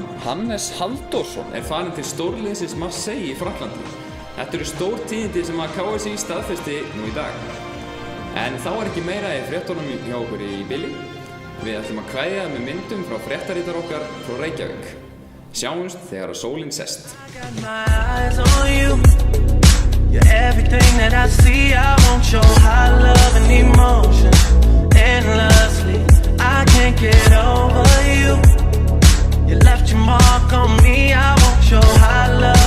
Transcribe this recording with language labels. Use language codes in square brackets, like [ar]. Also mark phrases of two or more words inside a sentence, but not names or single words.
[is] Hannes Halldórsson er farin til stórliðsins Marseille í Frakklandi. Þetta eru stór tíðindi sem að KSÍ staðfesti nú í dag. En þá er ekki meira í fréttunum hjá okkur í bili. Við ætlum að kveðja með myndum frá fréttarítar okkar frá Reykjavík. Sjáumst þegar að sólin sest. [en] You're everything that I see, I want your high love and emotion endlessly. I can't get over you. You left your mark on me, I want your high love.